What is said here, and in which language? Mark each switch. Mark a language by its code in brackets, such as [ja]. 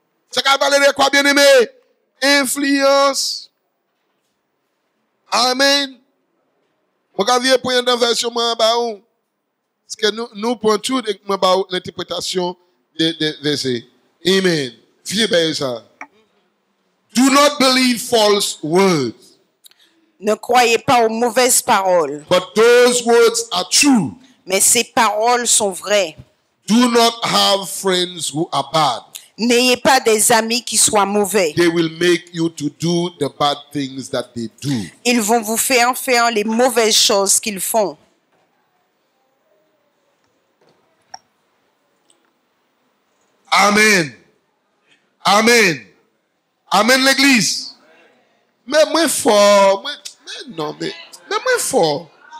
[fr] Ça qu'a parlé de quoi, bien-aimé? Influence. Amen. Regardez pour une version parce que nous prenons tout l'interprétation des versets. Amen. Viens bien ça. [en] Do not believe false words. [fr] Ne croyez pas aux mauvaises paroles, [en] But those words are true. [fr] mais ces paroles sont vraies. [en] Do not have friends who are bad. [fr] N'ayez pas des amis qui soient mauvais. [en] They will make you to do the bad things that they do. [fr] Ils vont vous faire les mauvaises choses qu'ils font. Amen. Amen. Amen l'église. Mais moins fort. Mais moins fort.